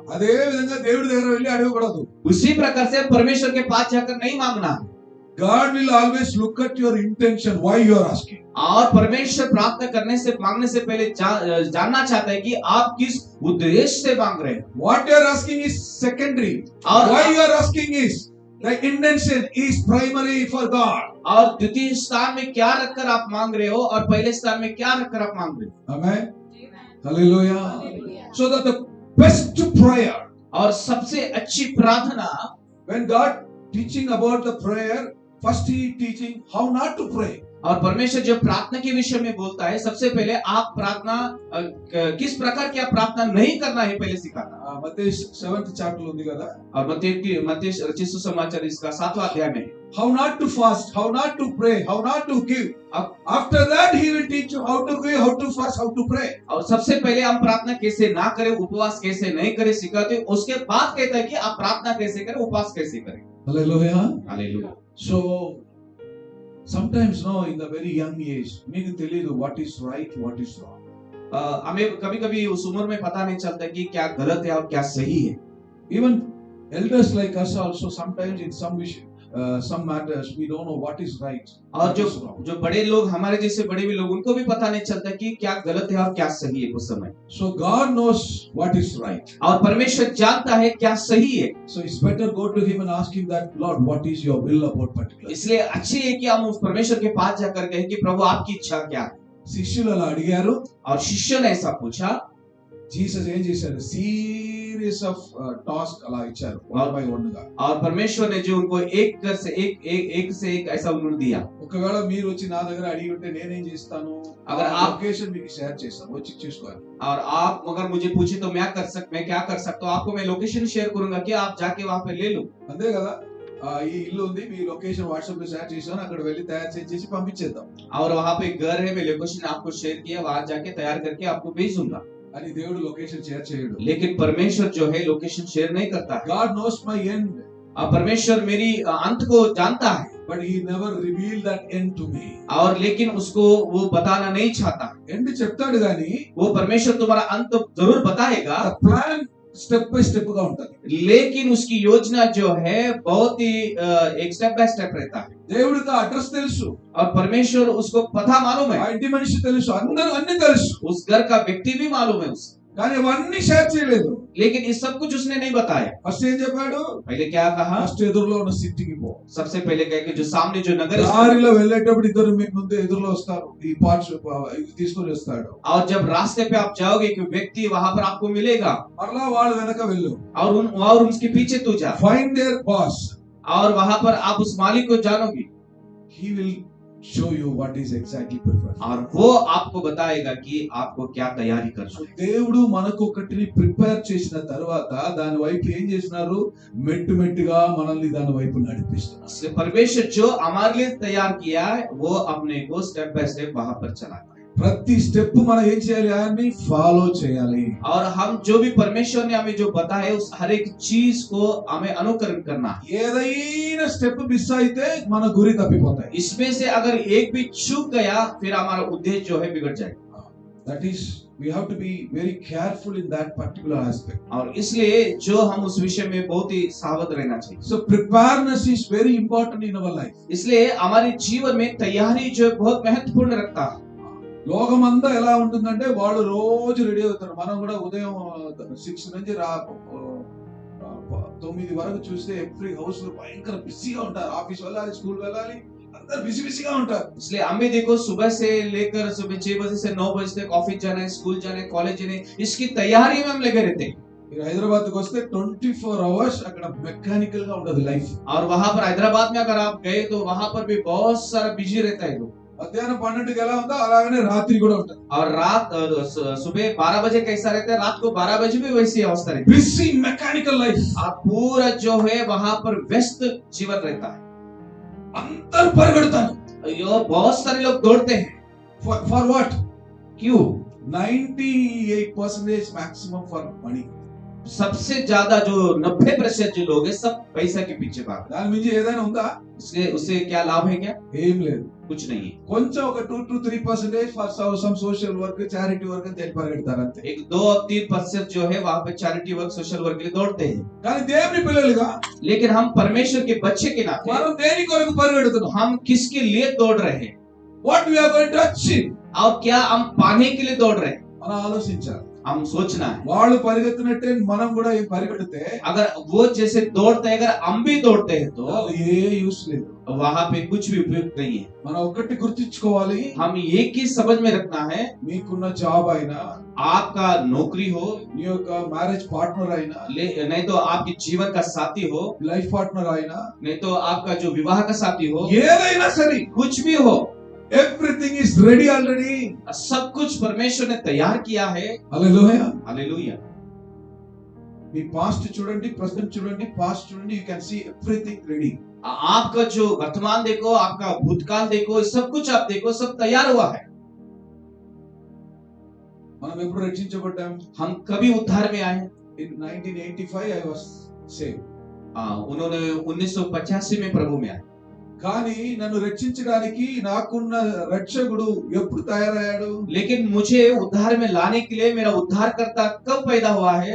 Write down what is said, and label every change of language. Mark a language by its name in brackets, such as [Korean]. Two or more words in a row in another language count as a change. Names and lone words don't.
[Telugu] అదే విధంగా దేవుడి దగ్గర వెళ్ళి అడగకూడదు। [Hindi] उसी प्रकार से परमेश्वर के पास जाकर नहीं मांगना है। [English] God will always look at your intention, why you are asking. [Hindi] और परमेश्वर प्रार्थना करने से मांगने से पहले जानना चाहता है कि आप किस उद्देश्य से मांग रहे हैं। [English] What you are asking is secondary, [Hindi] और [English] why you are asking is the intention is primary for God. [Hindi] और द्वितीय स्थान में क्या रखकर आप मांग रहे हो और पहले स्थान में क्या रखकर आप मांग रहे हो। [English] Amen. Hallelujah. So that the best prayer, [Hindi] और सबसे अच्छी प्रार्थना, [English] when God teaching about the prayer, first he teaching how not to pray. [Hindi] और परमेश्वर जो प्रार्थना के विषय में बोलता है, सबसे पहले आप प्रार्थना किस प्रकार की आप प्रार्थना नहीं करना है पहले सिखाता। [Telugu] మత్తయి 7th chapter ఉంది కదా, [Hindi] और मत्ती रचित सुसमाचार इसका 7वां अध्याय में [English] how not to fast, how not to pray, how not to give. After that he will teach you how to give, how to fast, how to pray. [Hindi] और सबसे पहले हम प्रार्थना कैसे ना करें, उपवास कैसे नहीं करें सिखाते, उसके बाद कहता है कि आप प्रार्थना कैसे करें, उपवास कैसे करें। [English] Hallelujah. [Hindi] हालेलुया। [English] So sometimes no, in the very young age [Telugu] మీకు తెలియదు [English] what is right, what is wrong. [Hindi] हमें कभी-कभी उस उम्र में पता नहीं चलता कि क्या गलत है और क्या सही है। [English] Even elders like us also sometimes in some some matters we don't know what is right. [Hindi] और [English] what [Hindi] जो [English] is wrong. [Hindi] जो बड़े लोग हमारे जैसे बड़े भी लोग उनको भी पता नहीं चलता कि क्या गलत है और क्या सही है उस समय। [English] So God knows what is right. [Hindi] और परमेश्वर जानता है क्या सही है। [English] So it's better go to him and ask him that, Lord, what is your will about particular? [Hindi] इसलिए अच्छी है कि हम उस परमेश्वर के पास जाकर कहें कि प्रभु आपकी इच्छा क्या है। [Telugu] శిష్యులు అలా అడిగారు. [Hindi] और शिष्यों ने ऐसा पूछा। [Telugu] జీసస్ ఏం చేశారు? [English] series of task [Telugu] అలా ఇచ్చారు, [English] one by one గా. [Hindi] और परमेश्वर ने जो उनको एक से एक ऐसा उन्होंने दिया। [Telugu] ఒకవేళ మీరు వచ్చి నా దగ్గర అడిగి ఉంటే నేనేం చేస్తాను? [Hindi] अगर आप [Telugu] లొకేషన్ మీకు షేర్ చేస్తాను, వచ్చి చూసుకోవాలి. [Hindi] और आप अगर मुझे पूछे तो मैं क्या कर सकता हूँ, आपको मैं [English] location share [Hindi] करूंगा कि आप जाके वहां पे ले लो। [Telugu] అంతే కదా. ఈ ఇల్లు ఉంది, మీ లొకేషన్ వాట్సాప్ లో షేర్ చేశాను, అక్కడ వెళ్ళి తయారు చేసి పంపించేద్దాం. [Hindi] और वहां पे घर है, मैं लोकेशन आपको शेयर किया, वहां जाके तैयार करके आपको भेजूंगा। [Telugu] అని దేవుడు [English] location share [Telugu] చేయడు. [Hindi] लेकिन परमेश्वर जो है [English] location share [Hindi] नहीं करता है। [English] God knows my end. [Hindi] परमेश्वर मेरी अंत को जानता है, [English] but he never revealed that end to me. [Hindi] और लेकिन उसको वो बताना नहीं चाहता। [Telugu] ఎండ్ చెప్తాడు గాని [Hindi] वो परमेश्वर तुम्हारा अंत जरूर बताएगा, [English] plan step by step [Telugu] గా ఉంటది. [Hindi] लेकिन उसकी योजना जो है बहुत ही एक [English] step by step [Hindi] रहता है। [Telugu] దేవుడికి అడ్రస్ తెలుసు, [Hindi] और परमेश्वर उसको पता मालूम [Telugu] ఆ [Hindi] है, [Telugu] ఇంటి మనిషి తెలుసు, అందరూ అన్ని తెలుసు, [Hindi] उस घर का व्यक्ति भी मालूम है उसे, [Telugu] కానీ అవన్నీ షేర్ చేయలేదు. [Hindi] लेकिन इस सब कुछ उसने नहीं बताया। [Telugu] ఫస్ట్ ఏం చెప్పాడు? [Hindi] पहले क्या कहा? [Telugu] ఫస్ట్ ఎదురులో ఉన్న సిటీకి పో. [Hindi] सबसे पहले कहे कि जो सामने जो नगर है, [Telugu] దారిలో వెళ్ళేటప్పుడు ఇద్దరు మీకు ముందు ఎదురులో వస్తారు, ఈ పార్ట్స్ తీసుకొని వస్తాడు. [Hindi] और जब रास्ते पे आप जाओगे कि व्यक्ति वहां पर आपको मिलेगा, [Telugu] మరలా వాళ్ళు వెనక వెళ్ళు. [Hindi] और उसके पीछे तू जा, [English] find their boss. [Hindi] और वहां पर आप उस मालिक को जानोगे, [English] he will show you what is exactly prepared. [Hindi] और वो आपको बताएगा कि आपको क्या तैयारी करना సో है। [Telugu] దేవుడు మనకు ఒకటిని ప్రిపేర్ చేసిన తర్వాత దాని వైపు ఏం చేసినారు? మెట్టు మెట్టుగా మనల్ని దాని వైపు నడిపిస్తున్నారు. [Hindi] इसलिए परमेश्वर जो हमारे लिए तैयार किया है वो अपने को [English] step by step [Hindi] वहां पर चलाता है। [Telugu] ప్రతి స్టెప్ మనం ఏం చేయాలి? ఆయన్ని ఫాలో చేయాలి. [Hindi] और हम जो भी परमेश्वर ने हमें जो बताया उस हर एक चीज को हमें अनुकरण करना है। [Telugu] ఏదైనా [English] step miss [Telugu] అయితే మన గురి తప్పిపోతాయి. [Hindi] इसमें से अगर एक भी चूक गया फिर हमारा उद्देश्य जो है बिगड़ जाएगा। [English] That is, we have to be very careful in that particular aspect. [Hindi] और इसलिए जो हम उस विषय में बहुत ही सावध रहना चाहिए। [English] So preparedness is very important in our life. [Hindi] इसलिए हमारे जीवन में तैयारी जो है बहुत महत्वपूर्ण रखता है। [Telugu] లోకమంతా ఎలా ఉంటుందంటే వాళ్ళు రోజు రెడీ అవుతారు. మనం కూడా ఉదయం 6 నుంచి 9 వరకు చూస్తే [English] every house [Telugu] లో భయంకర బిజీగా ఉంటారు. ఆఫీస్ వెళ్ళాలి, స్కూల్ వెళ్ళాలి, అందరు బిజీగా ఉంటారు. [Hindi] इसलिए हम भी देखो सुबह से लेकर सुबह 6 बजे से 9 बजे तक ऑफिस जाना है, स्कूल जाना है, कॉलेज जाना है, इसकी तैयारी में हम लगे रहते हैं। [Telugu] మీరు హైదరాబాద్ కి వస్తే 24 అవర్స్ అక్కడ మెకానికల్ గా ఉండదు లైఫ్. [Hindi] और वहां पर हैदराबाद में अगर आप गए तो वहां पर भी बहुत सारा बिजी रहता है लोग। [Telugu] మధ్యాహ్నం 12కి ఎలా ఉందో అలాగనే రాత్రి కూడా ఉంటుంది. [Hindi] और रात सुबह 12 बजे कैसा रहता है, रात को 12 बजे भी वैसी अवस्था रहती है। [English] busy mechanical life. [Hindi] आप पूरा जो है वहां पर व्यस्त जीवन रहता है। [Telugu] అందరూ పరిగెడతారు. [Hindi] यो बहुत सारे लोग दौड़ते हैं। [English] for what? [Hindi] क्यों? [English] 98% maximum for money. [Hindi] सबसे ज्यादा जो 90% जो लोग हैं सब पैसा के पीछे भाग रहे [Telugu] దాని మించి ఏదైనా ఉందా? [Hindi] हैं। उससे क्या लाभ है? क्या [Telugu] ఏం లేదు. [Hindi] कुछ नहीं है। [Telugu] కొంచెం ఒక 2-3% [English] for some social work, charity work [Telugu] అని తెలిపి పరిగెడతారు అంతే. [Hindi] एक 2-3% जो है वहां पे [English] charity work, social work [Hindi] के लिए दौड़ते हैं। [Telugu] కానీ దేవుని పిల్లలుగా [Hindi] लेकिन हम परमेश्वर के बच्चे के नाते [Telugu] మనం దేని కొరకు పరిగెడుతున్నాం? [Hindi] हम किसके लिए दौड़ रहे हैं [English] what we are going to achieve? [Hindi] और क्या हम पाने के लिए दौड़ रहे हैं, [Telugu] మనం ఆలోచించాలి. [Hindi] हम सोचना है। [Telugu] వాళ్ళు పరిగెత్తినట్టే మనం కూడా ఏం పరిగెడితే [Hindi] अगर वो जैसे दौड़ते हैं, अगर हम भी दौड़ते हैं तो [Telugu] ఏ యూస్ లేదు. [Hindi] वहां पे कुछ भी उपयुक्त नहीं है। [Telugu] మనం ఒకటి గుర్తించుకోవాలి. [Hindi] हम एक ही समझ में रखना है, [Telugu] మీకున్న జాబ్ అయినా, [Hindi] आपका नौकरी हो, [Telugu] నీ యొక్క [English] marriage partner [Telugu] అయినా, [Hindi] नहीं तो आपके जीवन का साथी हो, [English] life partner [Telugu] అయినా, [Hindi] नहीं तो आपका जो विवाह का साथी हो, [Telugu] ఏదైనా సరే, [Hindi] कुछ भी हो, [English] everything is ready already. [Hindi] सब कुछ परमेश्वर ने तैयार किया है। [Telugu] హల్లెలూయా. [Hindi] हालेलुया। [Telugu] మీ పాస్ట్ చూడండి, ప్రెజెంట్ చూడండి, పాస్ట్ చూడండి, [English] you can see everything ready. [Hindi] आपका जो वर्तमान देखो, आपका भूतकाल देखो, सब कुछ आप देखो, सब तैयार हुआ है। [Telugu] మనం ఎప్పుడు రక్షించబడ్డాం? [Hindi] हम कभी उद्धार में आए? [English] In 1985 I was saved. [Hindi] उन्होंने 1985 में प्रभु में आए। [Telugu] కానీ నన్ను రక్షించడానికి నాకున్న రక్షకుడు ఎప్పుడు తయారయ్యాడు? [Hindi] लेकिन मुझे उद्धार में लाने के लिए मेरा उद्धारकर्ता कब पैदा हुआ है? [English] Even before God laid the foundation for the earth,